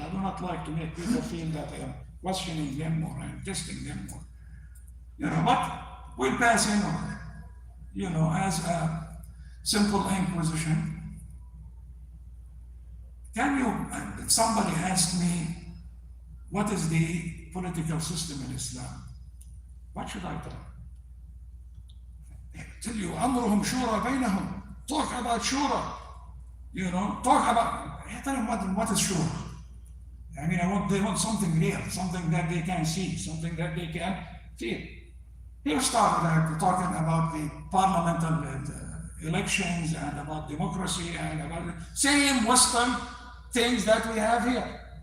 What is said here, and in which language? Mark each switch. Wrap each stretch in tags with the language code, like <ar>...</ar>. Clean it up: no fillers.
<en>I do not like to make people feel that I am questioning them or I'm testing them but we'll pass in on, as a simple inquisition. Somebody asked me, what is the political system in Islam? What should I tell? Tell you,</en> <ar>أمرهم شورى بينهم.</ar> <en>Talk about shura, talk about, I tell them what is shura. I mean, they want something real, something that they can see, something that they can feel. He started talking about the parliamental elections and about democracy and about the same Western things that we have here.</en>